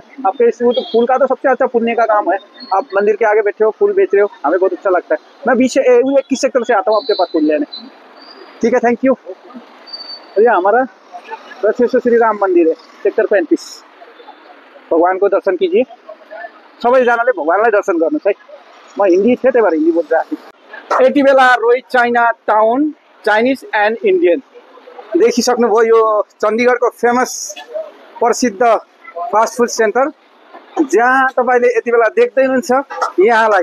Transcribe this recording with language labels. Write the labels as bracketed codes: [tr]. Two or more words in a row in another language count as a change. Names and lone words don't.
[hi] आपके इस फूल का तो सबसे अच्छा पुण्य का काम है। आप मंदिर के आगे बैठे हो, फूल बेच रहे हो, हमें बहुत अच्छा लगता है। मैं 21 सेक्टर से आता हूँ आपके पास फूल लेने। ठीक है, [en] thank you. [hi] ये हमारा प्रसिद्ध श्री राम मंदिर है सेक्टर 35। भगवान को दर्शन कीजिए। [ne] सबैजनाले भगवानलाई दर्शन गर्नुहोस् है। म हिन्दी थिएँ त्यही भएर हिन्दी बोलिरहेको थिएँ। यति बेला रोहित चाइना टाउन चाइनिज एन्ड इन्डियन देखिसक्नुभयो। यो चण्डीगढको फेमस प्रसिद्ध [en] fast food center, [ne] जहाँ तपाईँले यति बेला देख्दै हुनुहुन्छ यहाँलाई।